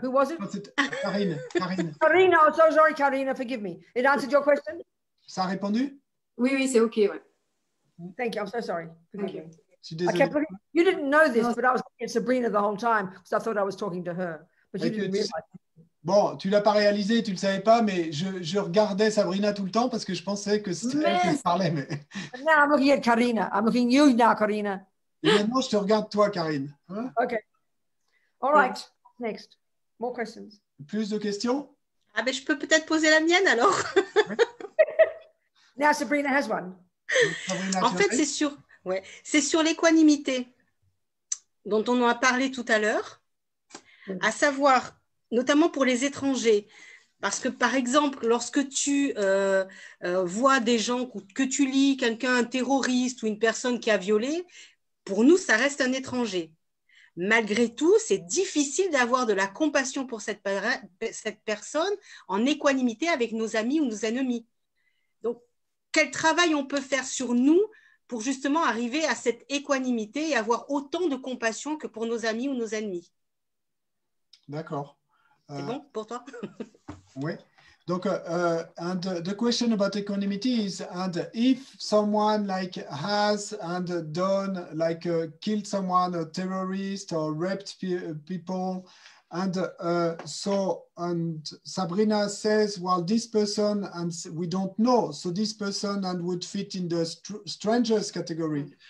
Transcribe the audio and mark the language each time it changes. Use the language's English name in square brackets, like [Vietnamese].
[English] Who was it? [French] Non, c'était Karine. Karine. [English] Karina. I'm so sorry, Karina. Forgive me. It answered your question? [French] Ça a répondu? Oui, oui, c'est OK. Ouais. [English] Thank you. I'm so sorry. Forgive me. [French] Je suis [English] I [French] désolé. [English] kept looking. You didn't know this, but I was looking at Sabrina the whole time because I thought I was talking to her. But you didn't realize. [French] Bon, tu l'as pas réalisé, tu le savais pas, mais je regardais Sabrina tout le temps parce que je pensais que c'était elle qui parlait. Mais... [English] And now I'm looking at Karina. I'm looking at you now, Karina. [French] Et maintenant, je te regarde toi, Karine. Hein? [English] Okay. All right. Next. More questions. [French] Plus de questions? Ah ben, je peux peut-être poser la mienne alors. [English] Now Sabrina has one. Sabrina, [French] En fait, c'est sur l'équanimité dont on a parlé tout à l'heure, à savoir, notamment pour les étrangers. Parce que, par exemple, lorsque tu vois des gens, que tu lis quelqu'un, un terroriste ou une personne qui a violé, pour nous, ça reste un étranger. Malgré tout, c'est difficile d'avoir de la compassion pour cette personne en équanimité avec nos amis ou nos ennemis. Donc, quel travail on peut faire sur nous pour justement arriver à cette équanimité et avoir autant de compassion que pour nos amis ou nos ennemis? D'accord. C'est bon pour toi? Oui. Donc, [English] and the question about equanimity is, and if someone like has and done like killed someone, a terrorist or raped people, and so and Sabrina says, well, this person and we don't know, so this person and would fit in the strangers category.